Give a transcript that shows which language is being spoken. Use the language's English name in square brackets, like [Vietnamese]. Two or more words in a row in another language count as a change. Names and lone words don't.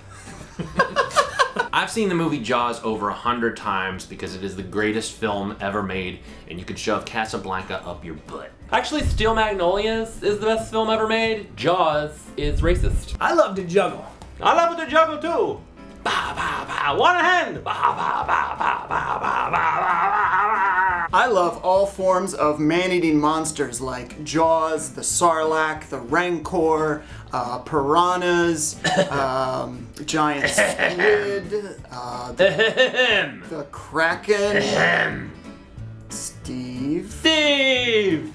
[English] I've seen the movie Jaws over 100 times because it is the greatest film ever made, and you could shove Casablanca up your butt. Actually, Steel Magnolias is the best film ever made. Jaws is racist. I love to juggle. I love to juggle too. Ba ba ba, one hand. Ba ba ba ba ba ba ba ba. I love all forms of man-eating monsters like Jaws, the Sarlacc, the Rancor, piranhas, giant squid, the Kraken. Steve.